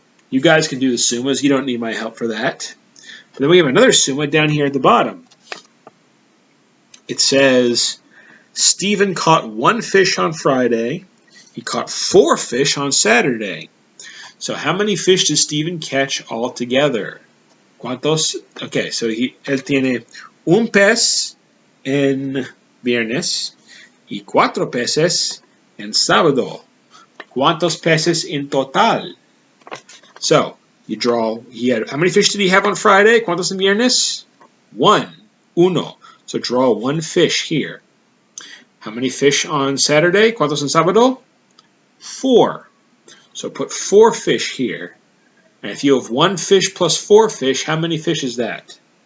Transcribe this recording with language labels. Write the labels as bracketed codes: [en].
[en] You guys can do the summas. You don't need my help for that. But then we have another summa down here at the bottom. It says, Stephen caught 1 fish on Friday. He caught 4 fish on Saturday. So how many fish does Stephen catch altogether? [es] ¿Cuántos? [en] Okay, so [es] él tiene un pez en viernes y 4 peces en sábado. ¿Cuántos peces en total? [en] So, you draw, how many fish did he have on Friday? [es] ¿Cuántos en viernes? 1. Uno. [en] So draw 1 fish here. How many fish on Saturday? [es] ¿Cuántos en sábado? [en] 4. So put 4 fish here. And if you have 1 fish plus 4 fish, how many fish is that?